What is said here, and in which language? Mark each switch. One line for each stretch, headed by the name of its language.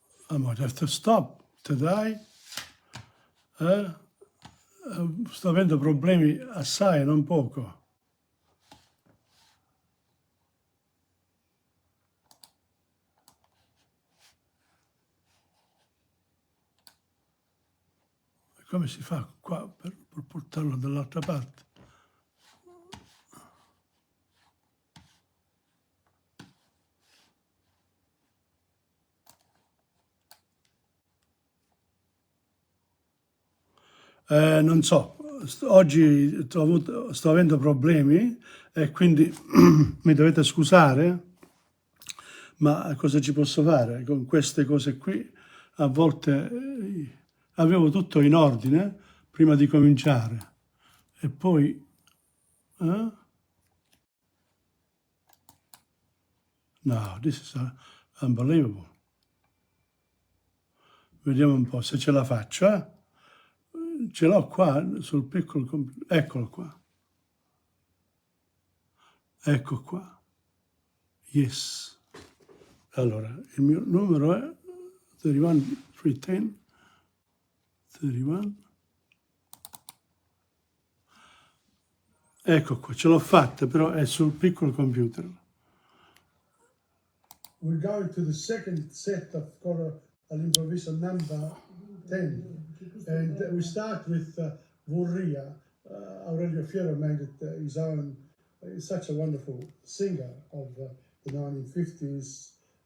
English: I might have to stop today.
Italian: Sto avendo problemi assai, non poco. Come si fa qua per portarlo dall'altra parte? Non so, oggi sto avendo problemi e quindi mi dovete scusare, ma cosa ci posso fare? Con queste cose qui a volte avevo tutto in ordine prima di cominciare e poi...
English: No, this is unbelievable.
Italian: Vediamo un po' se ce la faccio, Ce l'ho qua sul piccolo computer. Eccolo qua. Ecco qua. Yes. Allora, il mio numero è 31310. 31. Ecco qua, ce l'ho fatta, però è sul piccolo computer.
English: We're going to the second set of all'improvviso number 10. And we start with Vorria. Aurelio Fiero made it his own. He's such a wonderful singer of the 1950s.